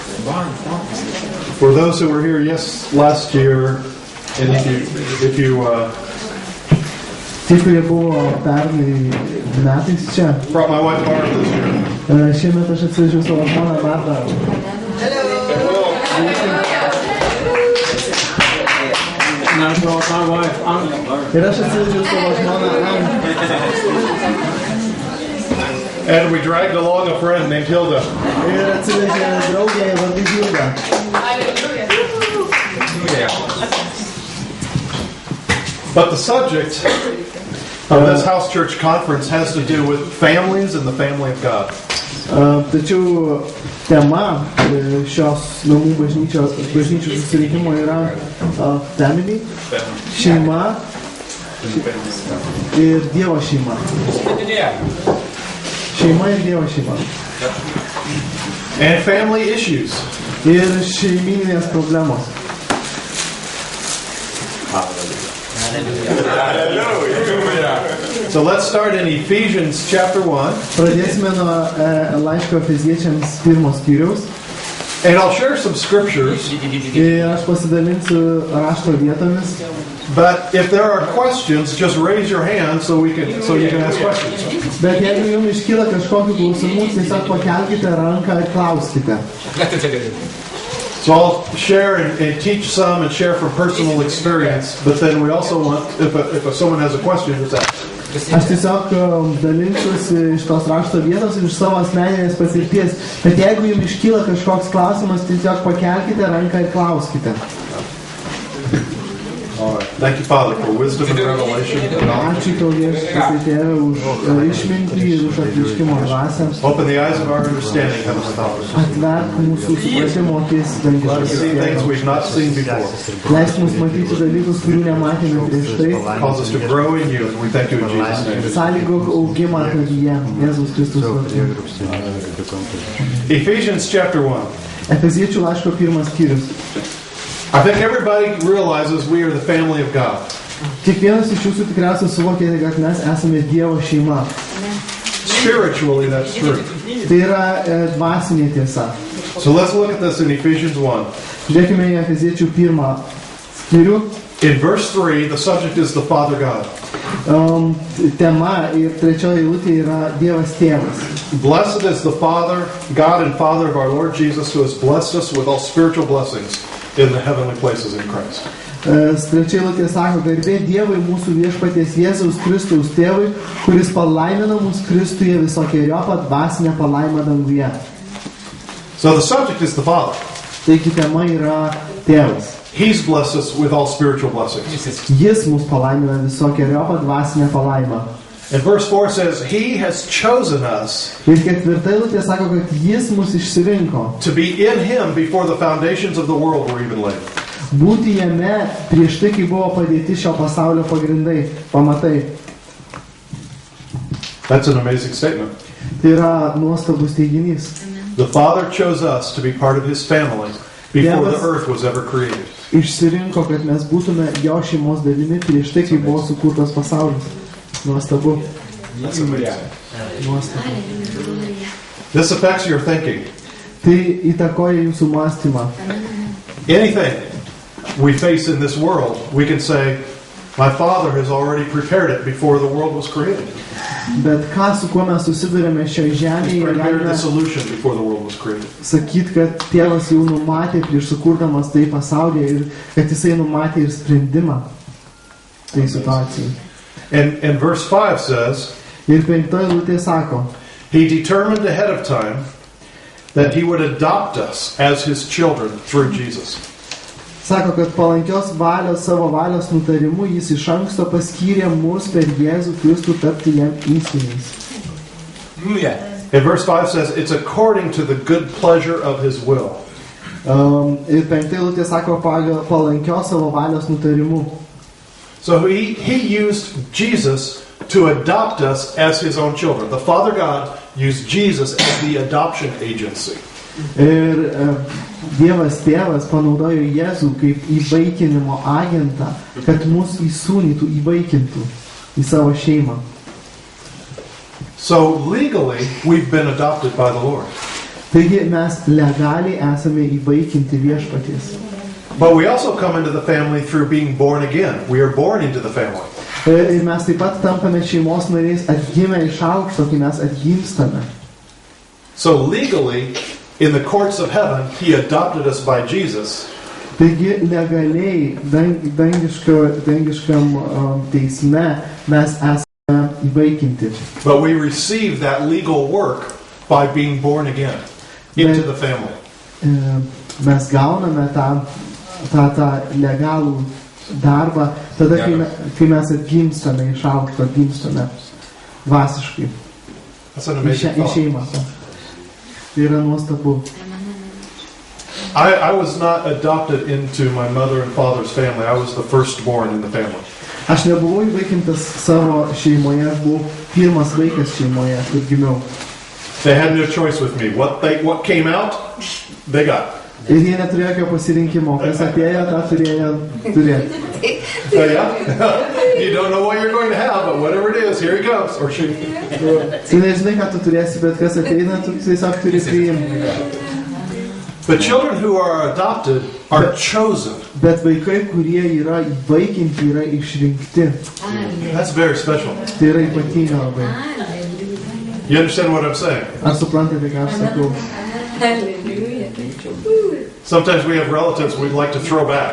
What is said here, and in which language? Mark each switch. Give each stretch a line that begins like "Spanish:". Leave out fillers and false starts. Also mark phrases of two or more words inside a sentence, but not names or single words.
English: For those who were here last year, and if you
Lithuanian: Tie, kurie buvo pernai metais čia,
English: brought my wife Barb this year.
Lithuanian: šiemet aš atsivežiau savo žmoną Martą. Ir aš atsivežiau savo žmoną Anną.
English: And we dragged along a friend named Hilda.
Lithuanian: Ir atsivežė draugę vardu Hildą.
English: But the subject of this house church conference has to do with families and the family of God.
Lithuanian: Tačiau tema šios namų bažnyčių susirinkimo yra family, šeima ir Dievo šeima. Šeima ir Dievo šeima.
English: And family issues.
Lithuanian: Ir šeiminės problemos.
English: So let's start in Ephesians chapter 1.
Lithuanian: Pradėsime nuo laiško Efeziečiams 1 skyriaus.
English: And I'll share some scriptures.
Lithuanian: Ir aš pasidalinsiu rašto vietomis.
English: But if there are questions, just raise your hand so you can ask questions.
Lithuanian: Bet jeigu jums iškyla kažkokių klausimų, tiesiog pakelkite ranką ir klauskite.
English: So I'll share and teach some and share from personal experience, but then we also want, if someone has a question, just ask.
Lithuanian: Aš tiesiog dalinsiuosi iš tos rašto vietos ir iš savo asmeninės patirties. Bet jeigu jums iškyla kažkoks klausimas, tiesiog pakelkite ranką ir klauskite.
English: All right. Thank you, Father, for wisdom and revelation.
Lithuanian: Ačiū tau, Viešpatie Tėve, už išmintį ir už apreiškimo dvasią.
English: Open the eyes of our understanding, Heavenly Father.
Lithuanian: Atverk mūsų supratimo akis,
English: Let us
Lithuanian: dangiškasis
English: see things
Lithuanian: Tėve.
English: we've not seen before.
Lithuanian: Leisk mums matyti dalykus, kurių nematėme prieš tai.
English: Cause us to grow in you, and we thank you in Jesus' name.
Lithuanian: Sąlygok augimą tavyje, Jėzus Kristus vardu.
English: Ephesians chapter 1.
Lithuanian: Efeziečių laiško 1 skyrius.
English: I think everybody realizes we are the family of God.
Lithuanian: Kiekvienas iš jūsų tikriausiai suvokėte, kad mes esame Dievo šeima.
English: Spiritually, that's true.
Lithuanian: Tai yra dvasinė tiesa.
English: So let's look at this in Ephesians 1.
Lithuanian: Žiūrėkime į Efeziečių 1 skyrių.
English: In verse 3, the subject is the Father God.
Lithuanian: Tema ir trečioji eilutė yra Dievas Tėvas.
English: Blessed is the Father, God and Father of our Lord Jesus, who has blessed us with all spiritual blessings in the heavenly places in Christ.
Lithuanian: Trečioji eilutė sako, garbė Dievui mūsų viešpaties Jėzaus Kristaus Tėvui, kuris palaimina mus Kristuje visokeriopą dvasinę palaimą danguje.
English: So the subject is the Father.
Lithuanian: Taigi tema yra Tėvas.
English: He's blessed us with all spiritual blessings.
Lithuanian: Jis mus palaimina visokeriopą dvasinę palaimą.
English: And verse 4 says, He has chosen us
Lithuanian: Ir ketvirta eilutė sako, kad Jis mus išsirinko.
English: to be in Him before the foundations of the world were even laid.
Lithuanian: Būti jame prieš tai, kai buvo padėti šio pasaulio pagrindai, pamatai.
English: That's an amazing statement.
Lithuanian: Tai yra nuostabus teiginys.
English: The Father chose us to be part of His family before the earth was ever created.
Lithuanian: Išsirinko, kad mes būtume jo šeimos dalimi prieš tai, kai buvo sukurtas pasaulis. Nuostabu.
English: That's amazing.
Lithuanian: Nuostabu.
English: This affects your thinking.
Lithuanian: Tai įtakoja jūsų mąstymą.
English: Anything we face in this world, we can say, my Father has already prepared it before the world was created.
Lithuanian: Bet ką, su kuo mes susidurėme šioje
English: He
Lithuanian: žemėje,
English: prepared
Lithuanian: galime
English: the solution before the world was created.
Lithuanian: sakyti, kad Tėvas jau numatė prieš sukurdamas tai pasaulyje ir kad Jisai numatė ir sprendimą tai situacijai.
English: And verse 5 says,
Lithuanian: Ir 5 eilutė sako,
English: He determined ahead of time that He would adopt us as His children through Jesus.
Lithuanian: Sako, kad palankios valios, savo valios nutarimu Jis iš anksto paskyrė mus per Jėzų Kristų tapti jam įsūniais.
English: And verse 5 says, it's according to the good pleasure of His will.
Lithuanian: Ir 5 eilutė sako, pagal palankios savo valios nutarimu.
English: So he used Jesus to adopt us as His own children. The Father God used Jesus as the adoption agency.
Lithuanian: Ir Dievas Tėvas panaudojo Jėzų kaip įvaikinimo agentą, kad mus įsūnytų, įvaikintų į savo šeimą.
English: So legally, we've been adopted by the Lord.
Lithuanian: Taigi mes legaliai esame įvaikinti viešpaties.
English: But we also come into the family through being born again. We are born into the family.
Lithuanian: Ir mes taip pat tampame šeimos nariais atgimę iš aukšto, kai mes atgimstame.
English: So legally, in the courts of heaven, he adopted us by Jesus.
Lithuanian: Taigi legaliai dangiškam teisme mes esame įvaikinti.
English: But we receive that legal work by being born again into the family.
Lithuanian: Mes gauname tą legalų darbą tada, kai mes atgimstame iš aukšto, atgimstame dvasiškai.
English: That's an amazing
Lithuanian: Į
English: thought.
Lithuanian: šeimą. Tai yra nuostabu.
English: I was not adopted into my mother and father's family. I was the firstborn in the family.
Lithuanian: Aš nebuvau įvaikintas savo šeimoje, aš buvau pirmas vaikas šeimoje, kur gimiau.
English: They had no choice with me. What came out, they got.
Lithuanian: Ir jie neturėjo jokio pasirinkimo, kas atėjo, tą turėjo turėti.
English: Yeah? You don't know what you're going to have, but whatever it is, here he comes. Or she.
Lithuanian: Tu nežinai, ką tu turėsi, bet kas ateina, tu tiesiog turi priimti.
English: The children who are adopted are chosen.
Lithuanian: Bet vaikai, kurie yra įvaikinti, yra išrinkti.
English: That's very special.
Lithuanian: Tai yra ypatinga labai.
English: You understand what I'm saying?
Lithuanian: Ar suprantate, ką aš sakau?
English: Sometimes we have relatives we'd like to throw back.